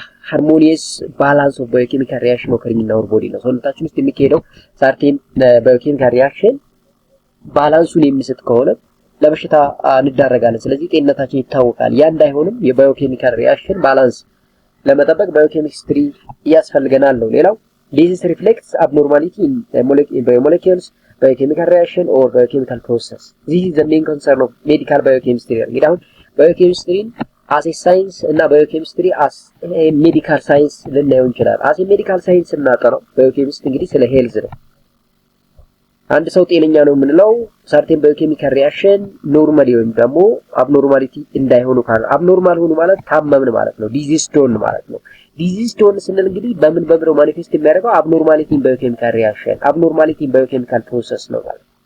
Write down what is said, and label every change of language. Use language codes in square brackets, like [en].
[am] ሃርሞኒየስ ባላንስ ኦፍ ባዮኬሚካል ሪአክሽን ኦክሪንግ ኢን አወር ቦዲ ነው። ሰውነታችን ውስጥ የሚካሄደው ሰርቴን ባዮኬሚካል ሪአክሽን ባላንሱን የሚስት ከሆነ ለበሽታ እንዳረጋለን። ስለዚህ ጤንነታችን ይታወቃል። ያ እንዳይሆንም የባዮኬሚካል ሪአክሽን ባላንስ ለመጠበቅ ባዮኬሚስትሪ ያስፈልገናል ነው። ሌላው [en] disease reflects abnormality in biomolecules, biochemical reaction or biochemical process. This is the main concern of medical biochemistry. [am] እንግዲህ አሁን ባዮኬሚስትሪን [en] as a science [am] እና ባዮኬሚስትሪ [en] as a medical science [am] ልናየው እንችላለን። as a medical science እናጠራው ባዮኬሚስትሪ እንግዲህ ስለ ሄልዝ ነው። አንድ ሰው ጤነኛ ነው የምንለው ሰርቴን ባዮኬሚካል ሪአክሽን ኖርማሊ ወይም ደግሞ አብኖርማሊቲ እንዳይሆኑ ካለ አብኖርማል ሆኑ ማለት ታመምን ማለት ነው። ዲዚዝ ቶን ማለት ነው። ዲዚዝ ቶን ስንል እንግዲህ በምን በብረው ማኒፌስት የሚያደርገው አብኖርማሊቲ ኢን ባዮኬሚካል ሪአክሽን አብኖርማሊቲ ኢን ባዮኬሚካል ፕሮሰስ ነው ማለት